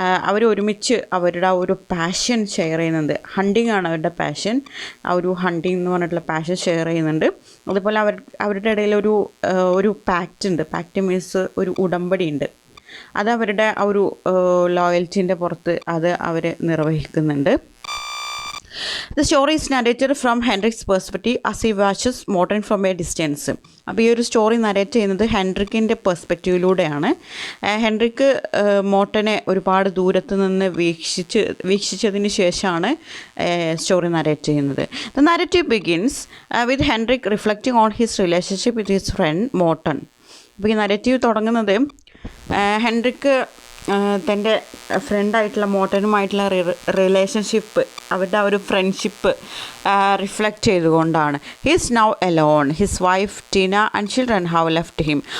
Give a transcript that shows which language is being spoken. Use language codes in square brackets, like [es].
[ml] അവർ ഒരുമിച്ച് അവരുടെ ആ ഒരു പാഷൻ ഷെയർ ചെയ്യുന്നുണ്ട്. ഹണ്ടിങ് ആണ് അവരുടെ പാഷൻ. ആ ഒരു ഹണ്ടിങ് എന്ന് പറഞ്ഞിട്ടുള്ള പാഷൻ ഷെയർ ചെയ്യുന്നുണ്ട്. അതുപോലെ അവരുടെ ഇടയിൽ ഒരു പാക്റ്റ് ഉണ്ട്. പാക്റ്റ് മീൻസ് ഒരു ഉടമ്പടി ഉണ്ട്. അത് അവരുടെ ആ ഒരു ലോയൽറ്റീൻ്റെ പുറത്ത് അത് അവർ നിർവഹിക്കുന്നുണ്ട്. [en] The story is narrated from Henrik's perspective as he watches Morton from a distance. [ml] അപ്പോൾ ഈ ഒരു സ്റ്റോറി നരേറ്റ് ചെയ്യുന്നത് ഹെൻറിക്കിൻ്റെ പെർസ്പെക്റ്റീവിലൂടെയാണ്. ഹെൻറിക്ക് മോർട്ടനെ ഒരുപാട് ദൂരത്ത് നിന്ന് വീക്ഷിച്ചതിന് ശേഷമാണ് സ്റ്റോറി നരേറ്റ് ചെയ്യുന്നത്. [en] The narrative begins with Henrik reflecting on his relationship with his friend Morton. [ml] അപ്പോൾ ഈ നരേറ്റീവ് തുടങ്ങുന്നത് ഹെൻറിക്ക് തൻ്റെ ഫ്രണ്ടായിട്ടുള്ള മോർട്ടനുമായിട്ടുള്ള റിലേഷൻഷിപ്പ്, അവരുടെ ആ ഒരു ഫ്രണ്ട്ഷിപ്പ് റിഫ്ലക്റ്റ് ചെയ്തുകൊണ്ടാണ്. [en] He is now alone. His wife Tina and children have left him.